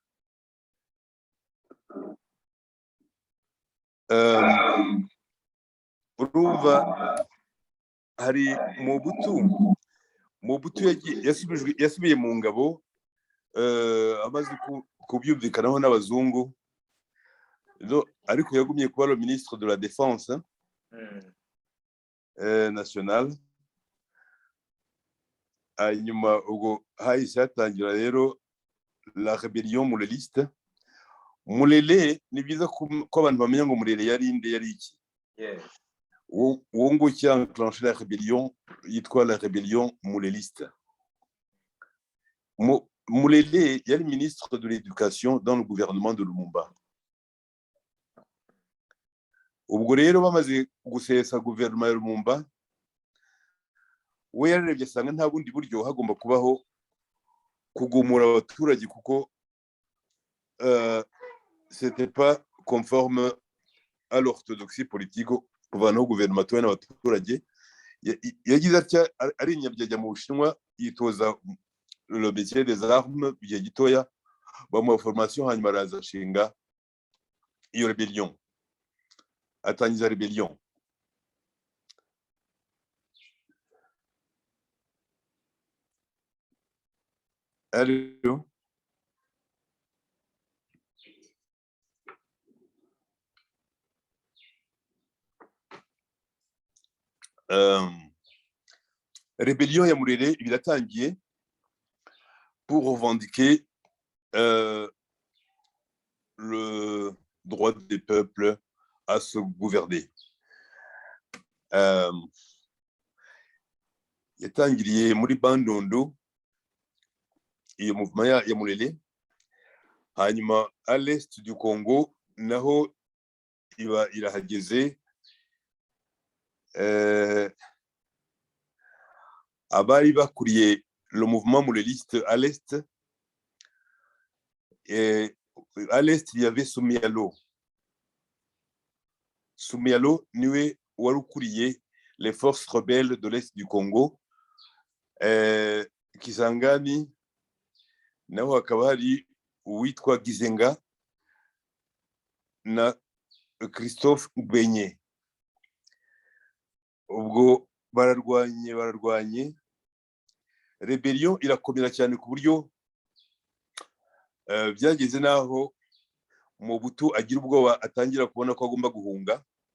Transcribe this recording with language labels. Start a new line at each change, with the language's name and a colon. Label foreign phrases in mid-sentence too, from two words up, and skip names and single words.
Kinyarwanda: Urumva hari Mobutu yasubiye mu ngabo amaze kubyumvikanaho n'abazungu, ariko yagumye kuba
French: le ministre de la défense nationale.
Kinyarwanda: Hanyuma ubwo hahise hatangira rero
French: la rébellion mureliste.
Kinyarwanda: Murele ni byiza ko abantu bamenya ngo Murele yari inde, yari iki. Uwo ngo
French: cyanclenché la rébellion
Kinyarwanda: yitwa
French: la rébellion mureliste. Murele yari ministre de l'éducation dans le gouvernement de Lumumba.
Kinyarwanda: Ubwo rero bamaze gusesa guverinoma ya Lumumba, we yarebye asanga nta bundi buryo hagomba kubaho kugumura abaturage, kuko
French: c'était pas conforme à l'orthodoxie politique
Kinyarwanda: kuvanaho guverinoma tuwe n'abaturage. Yagize atya ari nyabyajya mu Bushinwa, yitoza
French: le métier des armes
Kinyarwanda: igihe gitoya bamuha formation hanyuma araza ashinga iyo rebellion atangiza rebellion.
French: Allô?
Kinyarwanda: Rébellion ya Murere biratangiye
French: pour revendiquer le droit des peuples à se gouverner.
Kinyarwanda: Yatangiriye muri Bandundu iyo mouvement ya Murere, hanyuma
French: à l'est du Congo
Kinyarwanda: naho iba irahageze. Abari bakuriye
French: le mouvement mureliste à l'est, et à l'est il y avait Soumialo.
Kinyarwanda: Soumialo niwe wari ukuriye
French: les forces rebelles de l'est du Congo.
Kinyarwanda: Kisangani naho hakaba hari uwitwa Gizenga na Christophe Ngbenye. Ubwo bararwanye rebellion irakomera cyane ku buryo byageze naho Mobutu agira ubwoba atangira kubona ko agomba guhunga.